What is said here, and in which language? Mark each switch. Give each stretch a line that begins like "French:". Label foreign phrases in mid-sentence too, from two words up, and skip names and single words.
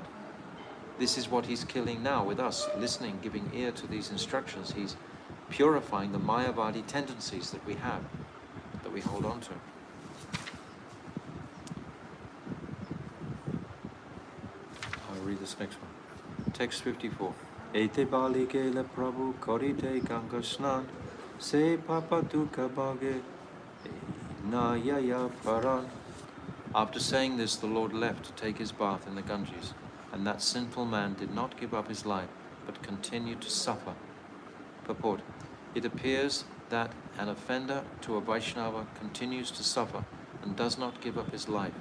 English: This is what he's killing now with us, listening, giving ear to these instructions. He's purifying the Mayavadi tendencies that we have, that we hold on to. this next one. Text 54.
Bangla: এত বলি চলে প্রভু করিতে গঙ্গা স্নান, সে পাপী দুঃখ ভোগে না যায় পরাণ.
English: After saying this, the Lord left to take his bath in the Ganges, and that sinful man did not give up his life, but continued to suffer. Purport. It appears that an offender to a Vaishnava continues to suffer and does not give up his life.